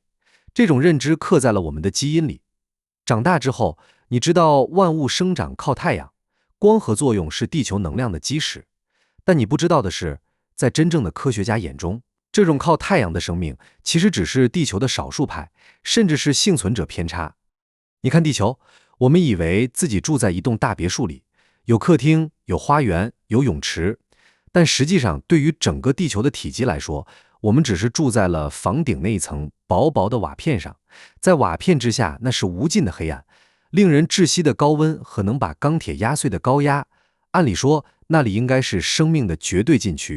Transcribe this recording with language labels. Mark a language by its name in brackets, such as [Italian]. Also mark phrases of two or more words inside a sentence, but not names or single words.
[Chinese] 這種認知刻在了我們的基因裡。長大之後，你知道萬物生長靠太陽。光合作用是地球能量的基石，但你不知道的是，在真正的科学家眼中，這種靠太陽的生命其實只是地球的少數派，甚至是幸存者偏差。你看地球，我們以為自己住在一棟大別墅裡，有客廳，有花園，有泳池，但實際上對於整個地球的體積來說，我們只是住在了房頂那一層薄薄的瓦片上，在瓦片之下，那是無盡的黑暗。令人窒息的高溫和能把鋼鐵壓碎的高壓，按理說那裡應該是生命的絕對禁區。